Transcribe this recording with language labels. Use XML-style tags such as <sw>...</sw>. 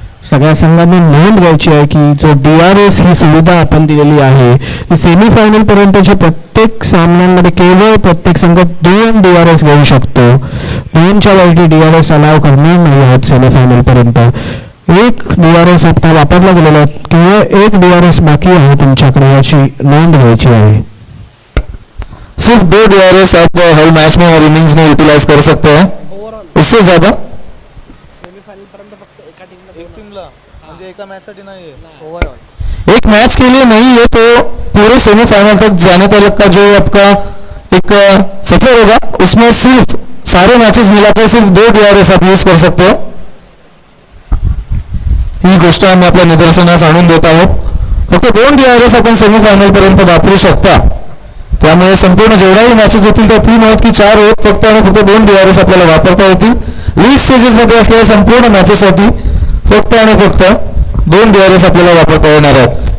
<mr>सगळ्या संघांनी नोंद घ्यायची आहे की जो DRS ही सुविधा आपण दिलेली आहे ती सेमीफायनल पर्यंतच्या प्रत्येक सामन्यांमध्ये केवळ प्रत्येक संघ 2 DRS घेऊ शकतो. 2च्या वरती DRS अलाव करणार नाही आहोत सेमीफायनल पर्यंत. एक DRS आता वापरला गेलेला केवळ एक DRS बाकी आहे तुमच्याकडे, याची नोंद घ्यायची आहे.</mr> <hi>सिर्फ 2 DRS आप हर मैच में और इनिंग्स में यूटिलाइज कर सकते हैं. इससे ज्यादा</hi> <mr>म्हणजे एका मॅच साठी नाही.</mr> <hi>एक मैच के लिए नहीं है तो पूरे सेमीफाइनल तक जाने तक का जो आपका एक सफर होगा उसमें सिर्फ सारे मैचेस मिलाकर सिर्फ 2 DRS आप यूज कर सकते हो.</hi> <mr>ही गोष्ट आम्ही आपल्या निदर्शनास आणून देत आहोत. फक्त 2 DRS आपण सेमीफायनल पर्यंत वापरू शकता. त्यामुळे संपूर्ण जेवढ्याही मॅचेस होतील त्या 3 होत की 4 होत फक्त आणि फक्त 2 DRS आपल्याला वापरता येतील. लीग स्टेजेस मध्ये असलेल्या संपूर्ण मॅचेससाठी फक्त आणि फक्त 2 DRS आपल्याला वापरता येणार आहेत.</mr>